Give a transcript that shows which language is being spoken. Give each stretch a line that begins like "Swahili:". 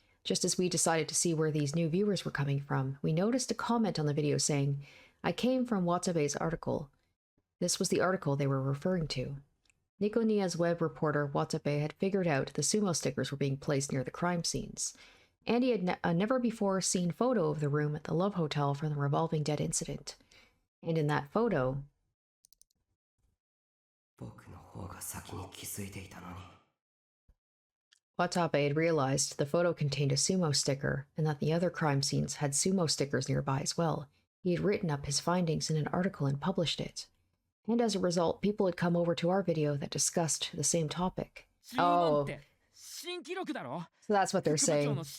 English: Just as we decided to see where these new viewers were coming from, we noticed a comment on the video saying, "I came from Watabe's article." This was the article they were referring to. Nikonia's web reporter Watabe had figured out the sumo stickers were being placed near the crime scenes. And he had a never-before-seen photo of the room at the Love Hotel from the Revolving Dead incident. And in that photo...
Japanese: 僕の方が先に気づいていたのに。
English: Watabe had realized the photo contained a sumo sticker, and that the other crime scenes had sumo stickers nearby as well. He had written up his findings in an article and published it. And as a result, people had come over to our video that discussed the same topic. Oh, so that's what they're saying.